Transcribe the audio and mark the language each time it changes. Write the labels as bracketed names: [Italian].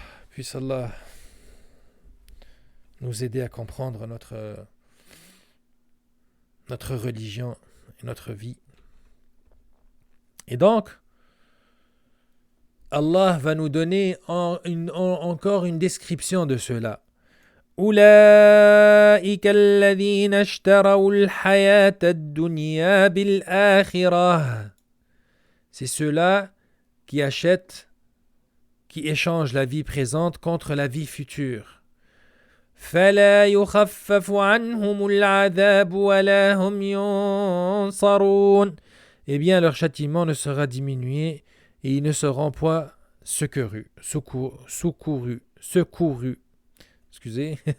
[French] Puisse Allah nous aider à comprendre notre religion et notre vie. Et donc, Allah va nous donner encore une description de cela. [Arabic] أولئك الذين اشتروا الحياة الدنيا بالآخرة. [French] C'est ceux-là qui échangent la vie présente contre la vie future. [Arabic] فلا يخفف عنهم العذاب ولا هم ينصرون. [French] Eh bien, leur châtiment ne sera diminué et ils ne seront point secourus. Excusez.